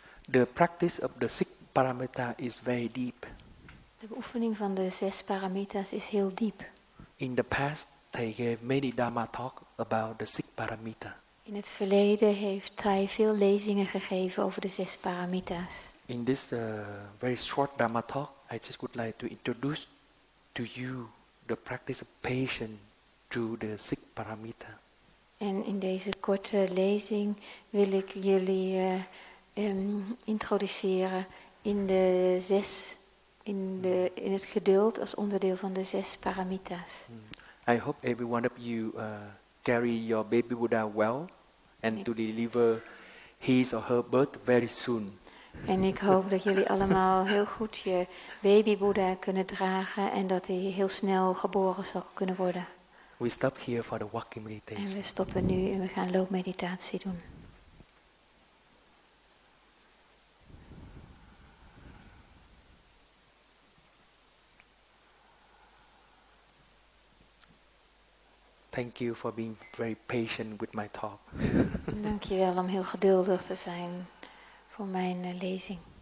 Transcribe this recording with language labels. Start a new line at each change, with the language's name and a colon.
English: The practice of the 6 paramita is very deep.
Dutch: De beoefening van de 6 paramitas is heel diep.
English: In the past, they gave many Dharmatalk about the 6 paramita.
Dutch: In het verleden heeft hij veel lezingen gegeven over de 6 paramitas.
English: In this very short Dharmatalk, I just would like to introduce to you the practice of patience through the 6 paramita.
Dutch: En in deze korte lezing wil ik jullie introduceren in de 6, in het geduld als onderdeel van de 6 paramitas.
English: I hope every one of you carry your baby Buddha well and to deliver his or her birth very soon.
Dutch: En ik hoop dat jullie allemaal heel goed je baby Boeddha kunnen dragen en dat hij heel snel geboren zal kunnen worden.
English: We stop here for the walking meditation.
Dutch: En we stoppen nu en we gaan loopmeditatie doen.
English: Thank you for being very patient with my talk.
Dutch: Dankjewel om heel geduldig te zijn voor mijn lezing.